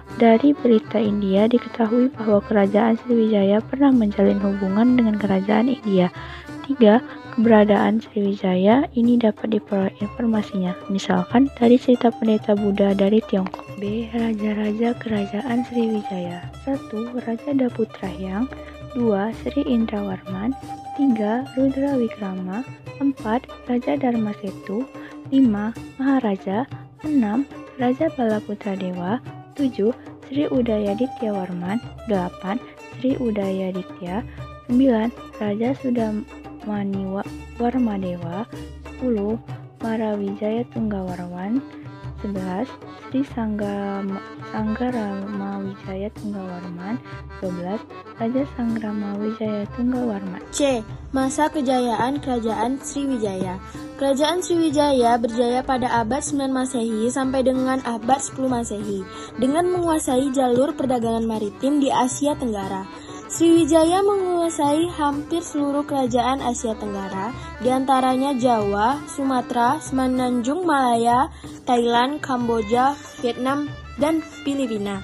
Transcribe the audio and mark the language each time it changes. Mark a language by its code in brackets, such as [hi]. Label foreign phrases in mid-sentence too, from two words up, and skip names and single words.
[id] Dari berita India diketahui bahwa Kerajaan Sriwijaya pernah menjalin hubungan dengan Kerajaan India. 3. Keberadaan Sriwijaya ini dapat diperoleh informasinya, misalkan dari cerita pendeta Buddha dari Tiongkok. B. Raja-raja Kerajaan Sriwijaya. 1. Raja Daputrahyang. 2. Sri Indrawarman. 3. Rudra Wikrama. 4. Raja Dharmasetu. 5. Maharaja. 6. Raja Balaputra Dewa. 7. Sri Udayaditya Warman. 8. Sri Udayaditya. 9. Raja Sudamani Warmadewa. 10. Marawijaya Tunggawarman. 11. Sri Sanggarama Wijaya Tunggawarman. 12. Raja Sanggrama Wijaya Tunggawarman. C. Masa kejayaan Kerajaan Sriwijaya. Kerajaan Sriwijaya berjaya pada abad 9 Masehi sampai dengan abad 10 Masehi dengan menguasai jalur perdagangan maritim di Asia Tenggara. Sriwijaya menguasai hampir seluruh kerajaan Asia Tenggara, diantaranya Jawa, Sumatera, Semenanjung Malaya, Thailand, Kamboja, Vietnam, dan Filipina.